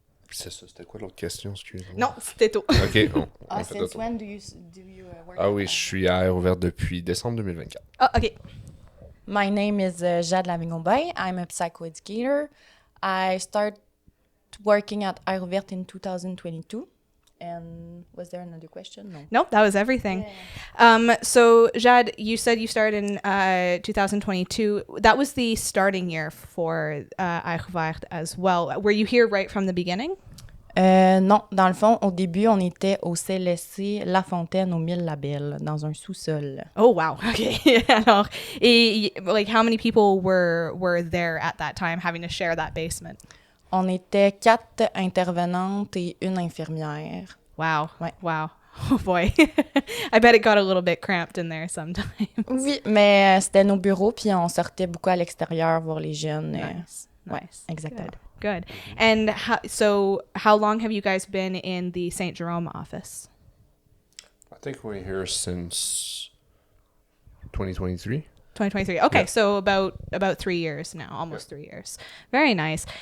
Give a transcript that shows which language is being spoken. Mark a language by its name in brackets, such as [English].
[French] C'est ça, c'était quoi l'autre question, excuse-moi? Non, c'était tout. OK, on fait [English] Since [French] tout. [English] when do you work? [French] Ah oui, je suis à Air Ouvert depuis décembre 2024. [English] Oh, OK. My name is Jade Lavignon-Bay. I'm a psychoeducator. I started working at Air Ouvert in 2022. And was there another question? No. Nope, that was everything. Yeah. So, Jade, you said you started in 2022. That was the starting year for Air Ouvert as well. Were you here right from the beginning? [French] Non, dans le fond, au début, on était au CLSC La Fontaine aux 1000 Labels, dans un sous-sol. [English] Oh, wow. Okay. [French] Alors, [English] like, how many people were there at that time having to share that basement? [French] On était 4 intervenantes et une infirmière. [English] Wow. [French] Ouais. [English] Wow. Oh, boy. I bet it got a little bit cramped in there sometimes. [French] Oui, mais c'était nos bureaux, puis on sortait beaucoup à l'extérieur voir les jeunes. [English] Nice. [French] Ouais, [English] Nice. [French] exactement. [English] Good. And how long have you guys been in the St. Jerome office? I think we're here since 2023. 2023. Okay, Yeah. so about 3 years now, almost 3 years. Very nice.